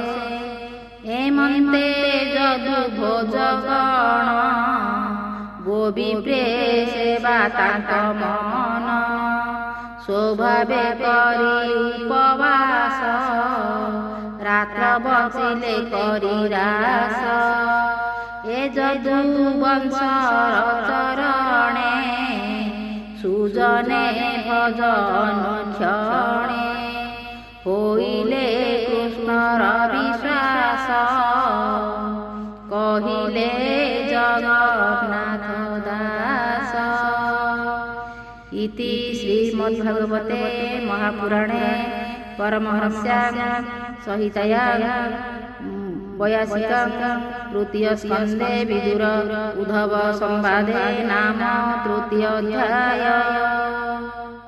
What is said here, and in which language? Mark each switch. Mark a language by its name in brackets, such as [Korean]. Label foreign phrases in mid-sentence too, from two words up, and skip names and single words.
[Odia] ଏମନ୍ତେ ଯଦୁ ଭୋଜଗଣ ଗୋବିପ୍ରେ ସେବା ତାଙ୍କ ମନ ସ୍ୱଭାବେ କରି ଉପବାସ ରାତ୍ର ବଞ୍ଚିଲେ କରି ରାସ ଏ ଯଦୁ ବଂଶର ଚରଣେ ସୁଜନେ ଭଜନ କ୍ଷଣେ ହୋଇଲେ କୃଷ୍ଣର ବିଶ୍ୱାସ କହିଲେ ଜଗନ୍ନାଥ ଦାସ। [Sanskrit] इति श्रीमद्भागवते महापुराणे परमहंस्यां संहितायां 82 तृतीय स्कन्धे विदुर उद्धव संवादे नाम तृतीय अध्याय।